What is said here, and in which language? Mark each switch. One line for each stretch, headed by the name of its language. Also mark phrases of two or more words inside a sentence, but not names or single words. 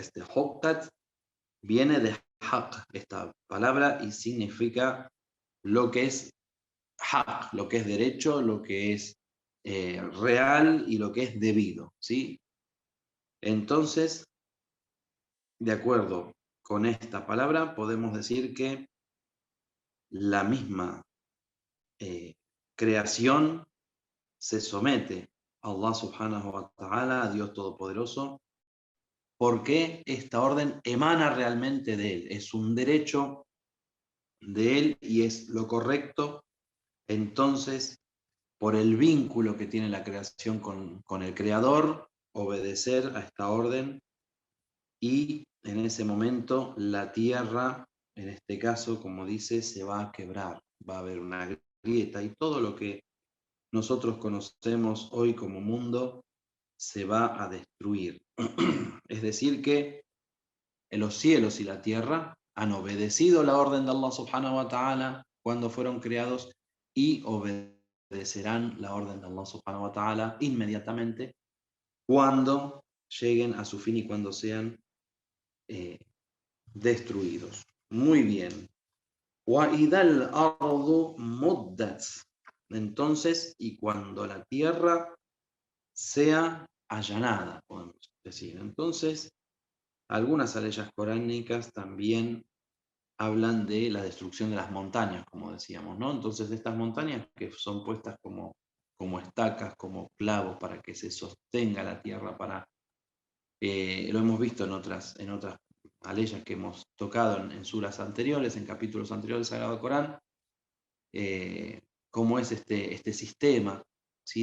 Spanish: Este huqqat viene de haq, esta palabra, y significa lo que es haq, lo que es derecho, lo que es real y lo que es debido, ¿sí? Entonces, de acuerdo con esta palabra, podemos decir que la misma creación se somete a
Arabic: الله سبحانه وتعالى,
Spanish: a Dios Todopoderoso, porque esta orden emana realmente de Él, es un derecho de Él y es lo correcto. Entonces, por el vínculo que tiene la creación con el Creador, obedecer a esta orden, y en ese momento la tierra, en este caso, como dice, se va a quebrar, va a haber una grieta y todo lo que nosotros conocemos hoy como mundo se va a destruir. Es decir que los cielos y la tierra han obedecido la orden de
Arabic: الله سبحانه وتعالى
Spanish: cuando fueron creados y obedecerán la orden de
Arabic: الله سبحانه وتعالى
Spanish: inmediatamente cuando lleguen a su fin y cuando sean destruidos. Muy bien.
Arabic: وَإِذَا الْأَرْضُ مُدَّتْ.
Spanish: Entonces, y cuando la tierra sea allanada, podemos decir. Entonces, algunas aleyas coránicas también hablan de la destrucción de las montañas, como decíamos, ¿no? Entonces, de estas montañas que son puestas como estacas, como clavos para que se sostenga la tierra, lo hemos visto en otras aleyas que hemos tocado en suras anteriores, en capítulos anteriores del Sagrado Corán, cómo es este sistema, ¿sí?